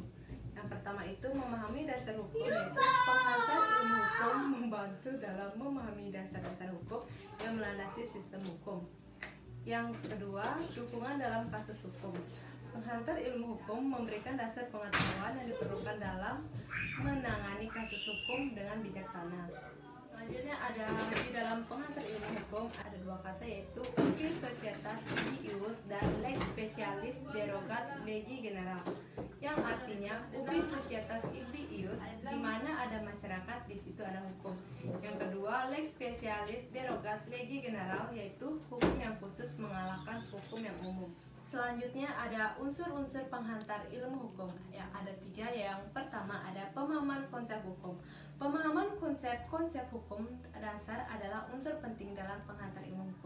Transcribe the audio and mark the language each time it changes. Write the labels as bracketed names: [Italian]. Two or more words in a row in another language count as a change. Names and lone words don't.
[Indonesian] Yang pertama itu memahami dasar hukum, yaitu penghantar ilmu hukum membantu dalam memahami dasar-dasar hukum yang melandasi sistem hukum. Yang kedua, dukungan dalam kasus hukum. Penghantar ilmu hukum memberikan dasar pengetahuan yang diperlukan dalam menangani kasus hukum dengan bijaksana. Selanjutnya ada di dalam penghantar ilmu hukum ada dua kata, yaitu [Latin] ubi societas ibi ius [Indonesian] dan [Latin] lex specialis derogat legi general, [Indonesian] yang artinya [Latin] ubi societas ibi ius, [Indonesian] di mana ada masyarakat di situ ada hukum. Yang kedua, [Latin] lex specialis derogat legi general, [Indonesian] yaitu hukum yang khusus mengalahkan hukum yang umum. Selanjutnya ada unsur-unsur penghantar ilmu hukum. Yang ada tiga. Yang pertama ada pemahaman konsep hukum. Pemahaman konsep hukum dasar adalah unsur penting dalam penghantar ilmu hukum.